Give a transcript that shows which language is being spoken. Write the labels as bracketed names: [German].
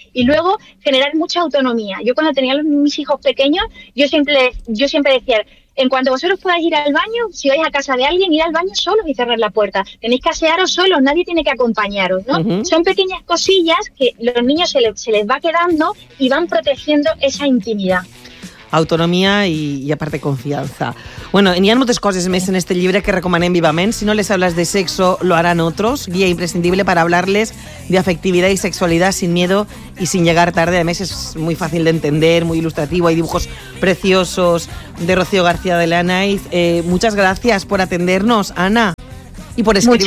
[Spanish] Y luego generar mucha autonomía. Yo cuando tenía mis hijos pequeños, yo siempre decía, en cuanto vosotros podáis ir al baño, si vais a casa de alguien, ir al baño solos y cerrar la puerta. Tenéis que asearos solos, nadie tiene que acompañaros, ¿no? Son pequeñas cosillas que los niños se les va quedando y van protegiendo esa intimidad. [Catalan] Autonomia i aparte confiança. Bueno, n'hi ha moltes coses més en este llibre que recomanem vivament. [Spanish] Si no les hables de sexo, lo harán otros. Guía imprescindible para hablarles de afectividad y sexualidad sin miedo y sin llegar tarde. Además, es muy fácil de entender, muy ilustrativo. Hay dibujos preciosos de Rocío García de Lanaiz. Muchas gracias por atendernos, Ana, y por escribir